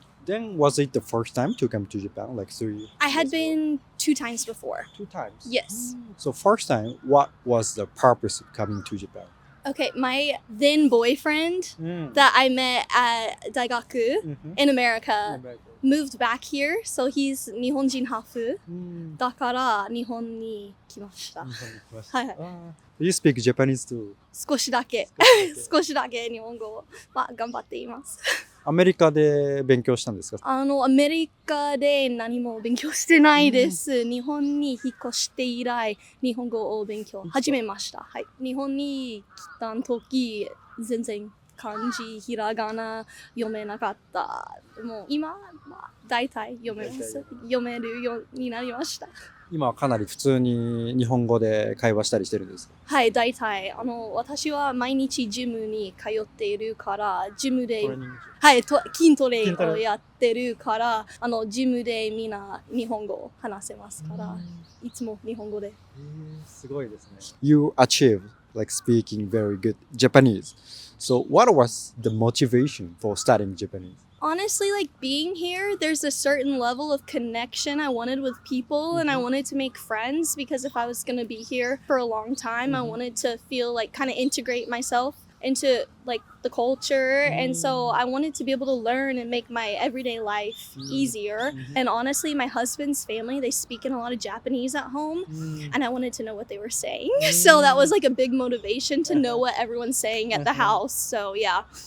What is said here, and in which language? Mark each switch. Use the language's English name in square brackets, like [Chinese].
[English] Then was it the first time to come to Japan? Like 3 I had years ago? been 2 times before. 2 times. Yes. So first time, what was the purpose of coming to Japan? Okay, my then boyfriend that I met at 大学 in America moved back here. So he's [Japanese] 日本人ハーフだから日本に来ました。はいはい。 [English] You speak Japanese too? [Japanese] 少しだけ日本語を、頑張っています。アメリカで勉強したんですか？アメリカで何も勉強してないです。日本に引っ越して以来、日本語を勉強始めました。はい。日本に来た時、全然漢字、ひらがな読めなかった。もう今、大体読めるようになりました。今はかなり普通に日本語で会話したりしてるんですか？はい、大体。私は毎日ジムに通っているから、ジムで、はい、筋トレをやってるから、ジムでみんな日本語を話せますから、いつも日本語で。すごいですね。 [English] You achieved like speaking very good Japanese. So what was the motivation for studying Japanese? Honestly, like being here, there's a certain level of connection I wanted with people and I wanted to make friends because if I was going to be here for a long time, I wanted to feel like kind of integrate myself into like the culture and so I wanted to be able to learn and make my everyday life easier and honestly my husband's family they speak in a lot of Japanese at home and I wanted to know what they were saying so that was like a big motivation to know what everyone's saying at the house so yeah.